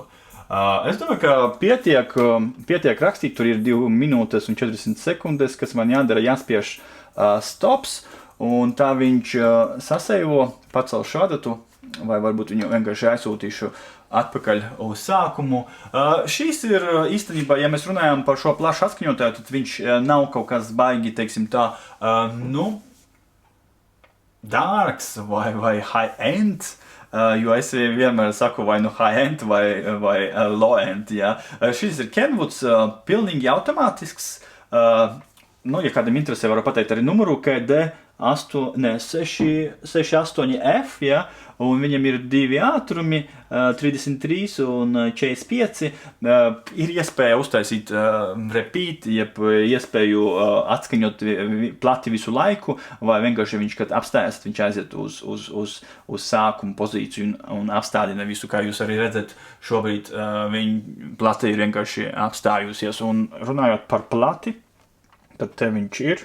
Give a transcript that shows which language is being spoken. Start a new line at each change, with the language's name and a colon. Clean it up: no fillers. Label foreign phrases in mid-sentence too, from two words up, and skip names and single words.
Latvian: Es domāju, ka pietiek rakstīt, tur ir 2 minūtes un 40 sekundes, kas man jādara, jāspiež stops, un tā viņš sasēvo, pacelšu adatu, vai varbūt viņu vienkārši aizsūtīšu atpakaļ uz sākumu. Šīs ir īstenībā, ja mēs runājam par šo plašu atskaņotāju, tad viņš nav kaut kas baigi, teiksim tā, dārgs vai high-end, jo es vienmēr saku vai nu high-end vai low-end, ja. Šis ir Kenwoods, pilnīgi automātisks, ja kādam interesē, varu pateikt arī numuru, KD 68F, ja, un viņam ir 2 ātrumi, 33 un 45, ir iespēja uztaisīt repeat, jeb iespēju atskaņot plati visu laiku, vai vienkārši viņš, kad apstājas, viņš aiziet uz sākumu pozīciju un apstādina visu, kā jūs arī redzat, šobrīd viņa plati ir vienkārši apstājusies, un runājot par plati, tad te viņš ir.